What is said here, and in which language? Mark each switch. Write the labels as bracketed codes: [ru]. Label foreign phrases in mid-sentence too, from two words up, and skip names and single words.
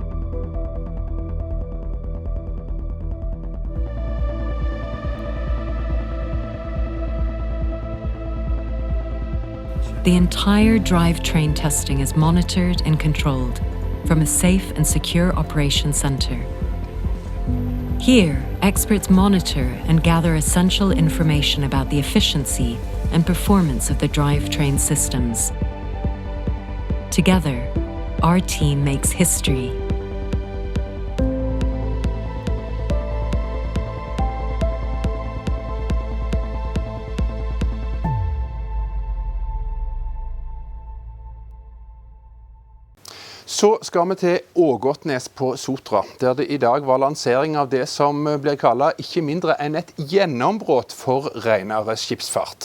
[en] The entire drivetrain testing is monitored and controlled from a safe and secure operations center. Here, experts monitor and gather essential information about the efficiency and performance of the drivetrain systems. Together, our team makes history. [no] Så skal vi til Ågotnes på Sotra, der det i dag var lansering av det som blir kallet ikke mindre enn et gjennombrott for renere skipsfart.